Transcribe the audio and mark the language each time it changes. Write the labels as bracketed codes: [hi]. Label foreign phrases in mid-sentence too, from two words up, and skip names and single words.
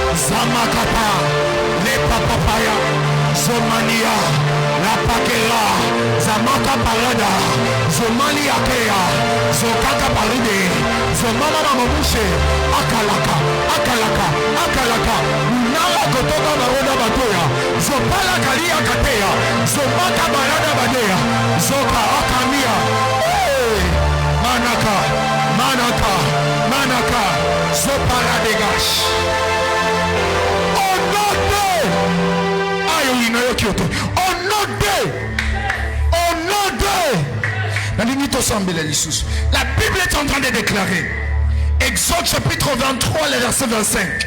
[fr] Zamakapa, les papapaya, Zomania, la Pakela, Zamaka Parada, Zomalia Kea, Zokaka Paride, Zomama Mamabushe, Akalaka, Akalaka, Akalaka, Nala Kotoka Baroda Batoya, Zopala Kalia Katea, Zomaka Barada Badea, Zoka Akamia, Manaka, Manaka, Manaka, Zopara Degash. La Bible est en train de déclarer, Exode chapitre 23, le verset 25.